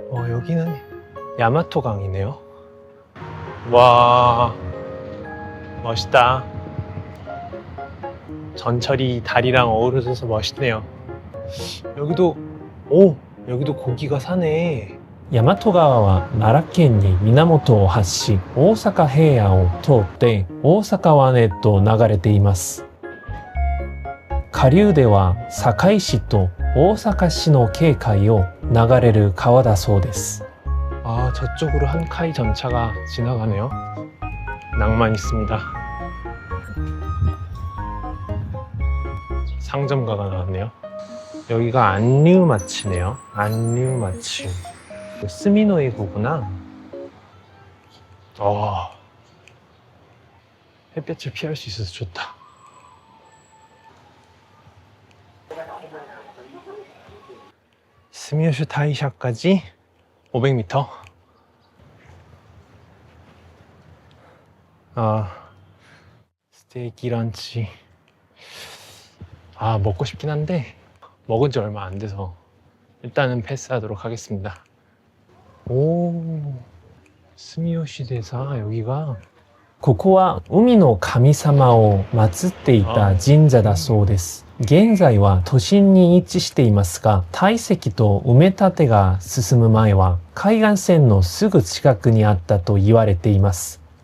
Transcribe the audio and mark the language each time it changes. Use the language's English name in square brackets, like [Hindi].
[Korean] 여기는 야마토강이네요. 와, 멋있다. 전철이 다리랑 어우러져서 멋있네요. 여기도 고기가 사네. [Japanese] 大和川は奈良県に源を発し、大阪平野を通って大阪湾へと流れています。下流では堺市と大阪市の境界を流れる川だそうです。 [Korean] 저쪽으로 한카이 전차가 지나가네요. 낭만 있습니다. 상점가가 나왔네요. 여기가 안류마치네요. 안류마치. 스미노이구구나. 햇볕을 피할 수 있어서 좋다. 스미요시 타이샤까지 500m. 스테이키 런치. 먹고 싶긴 한데 먹은 지 얼마 안 돼서 일단은 패스하도록 하겠습니다. 스미요시 대사 여기가 [Japanese] ここは海の神様を祀っていた神社だそうです。現在は都心に位置していますが、堆積と埋め立てが進む前は海岸線のすぐ近くにあったと言われています。